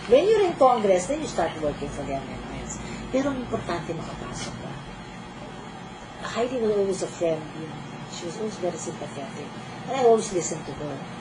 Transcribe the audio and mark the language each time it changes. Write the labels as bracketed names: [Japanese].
[English] When you're in Congress, then you start working for the amendments. [Filipino] Pero ang importante, makapasok ka. [English] Heidi was always a friend. She was always very sympathetic. And I always listened to her.